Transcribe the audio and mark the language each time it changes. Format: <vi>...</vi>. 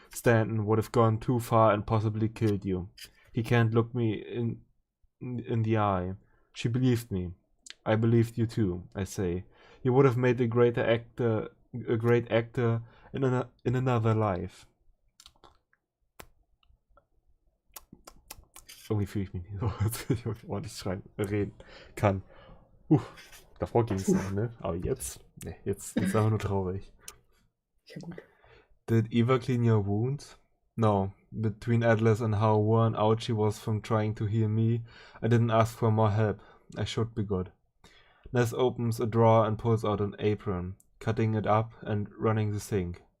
<en>Stanton would have gone too far and possibly killed you. He can't look me in the eye. She believed me. I believed you too, I say. You would have made a great actor in another life.</en> <de>Irgendwie fühle ich mich nicht so, als wenn ich ordentlich reden kann. Davor ging es noch, ne? Aber jetzt, ne, jetzt ist einfach nur traurig. Ja, gut.</de> <en>Did Eva clean your wounds? No. Between Atlas and how worn out she was from trying to heal me, I didn't ask for more help. I should be good. Ness opens a drawer and pulls out an apron, cutting it up and running the sink.</en>